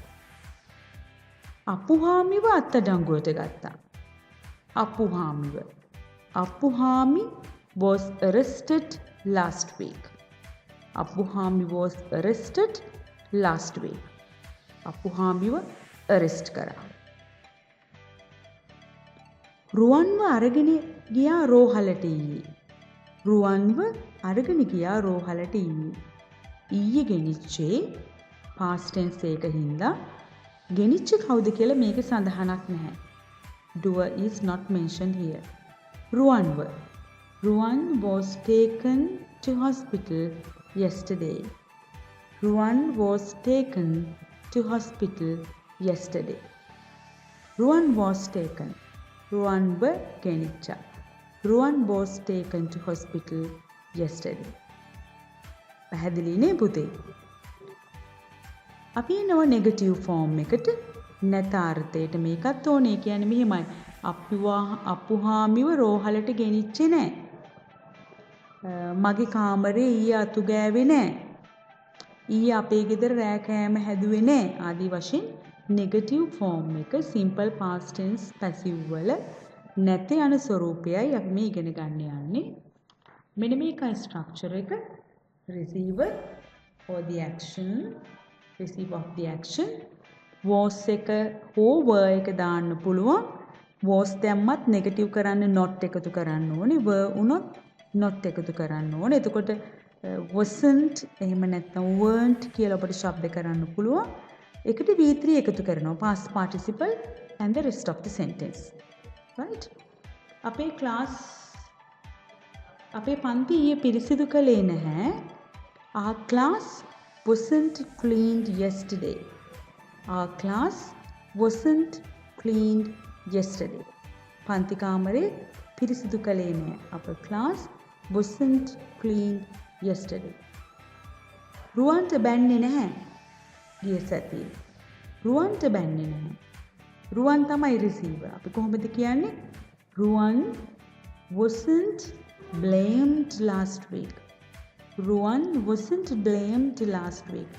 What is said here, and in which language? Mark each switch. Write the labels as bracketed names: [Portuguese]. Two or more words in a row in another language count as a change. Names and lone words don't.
[Sinhala] අපුහාමිව අත්අඩංගුවට ගත්තා. [English] අපුහාමිව. අපුහාමි was arrested last week. අපුහාමි was arrested last week. [Sinhala] අපුහාමිව arrest කරා. රුවන්ව අරගෙන ගියා රෝහලට ඊයේ. රුවන්ව අරගෙන ගියා රෝහලට ඊයේ. ඊයේ ගෙනිච්චේ [English] past tense [Sinhala] එක හින්දා ගෙනිච්ච කවුද කියලා මේක සඳහනක් නැහැ. [English] Doer is not mentioned here. [Sinhala] රුවන්ව. [English] Ruwan was taken to hospital yesterday. Ruwan was taken to hospital yesterday. Ruwan was taken. [Sinhala] Ruwanව ගෙනිච්චා. [English] Ruwan was taken to hospital yesterday. [Sinhala] පැහැදිලි නේ පුතේ? අපි එනවා [English] negative form [Sinhala] එකට නැත අර්ථයට. මේකත් ඕනේ. කියන්නේ මෙහෙමයි. අපුහාමිව රෝහලට ගෙනිච්චේ නෑ. මගේ කාමරේ ඊයේ අතු ගෑවේ නෑ. ඊයේ අපේ ගෙදර රෑ කෑම හැදුවේ නෑ. ආදී වශයෙන් [English] negative form [Sinhala] එක [English] simple past tense passive [Sinhala] වල නැත යන ස්වරූපයයි අපි මේ ඉගෙන ගන්න යන්නේ. මෙන්න මේකයි ස්ට්‍රක්චර් එක. [English] receiver or the action, receive of the action. [Sinhala] was එක හෝ were එක දාන්න පුළුවන්. was දැම්මත් නෙගටිව් කරන්න not එකතු කරන්න ඕනේ. were උනොත් not එකතු කරන්න ඕනේ. එතකොට wasn't එහෙම නැත්නම් weren't කියලා අපිට ශබ්ද කරන්න පුළුවන්. එකට V3 එකතු කරනවා. [English] past participle and the rest of the sentence. right? [Sinhala] අපේ පන්ති ඊයේ පිරිසිදු කළේ නැහැ. [English] Our class wasn't cleaned yesterday. Our class wasn't cleaned yesterday. [Sinhala] පන්ති කාමරේ පිරිසිදු කළේ නැහැ. Our class wasn't cleaned yesterday. රුවන්ට බැන්නේ නැහැ. ගිය සතියේ. රුවන්ට බැන්නේ නැහැ. රුවන් තමයි receiver. අපි කොහොමද කියන්නේ? [English] රුවන් wasn't blamed last week. රුවන් wasn't blamed last week.